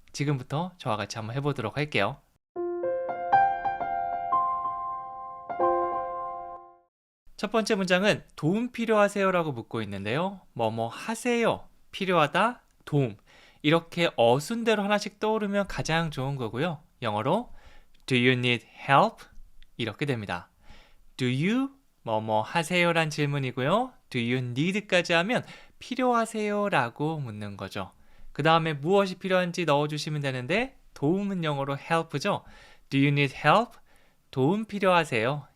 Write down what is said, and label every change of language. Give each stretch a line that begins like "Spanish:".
Korean: 지금부터 저와 같이 한번 해보도록 할게요. 첫 번째 문장은 도움 필요하세요 라고 묻고 있는데요. 뭐뭐 하세요, 필요하다, 도움 이렇게 어순대로 하나씩 떠오르면 가장 좋은 거고요. 영어로
English: Do you need help?
Korean: 이렇게 됩니다.
English: Do you
Korean: 뭐뭐 하세요 란 질문이고요.
English: Do you need
Korean: 까지 하면 필요하세요 라고 묻는 거죠. 그 다음에 무엇이 필요한지 넣어주시면 되는데 도움은 영어로 help죠.
English: Do you need help?
Korean: 도움 필요하세요?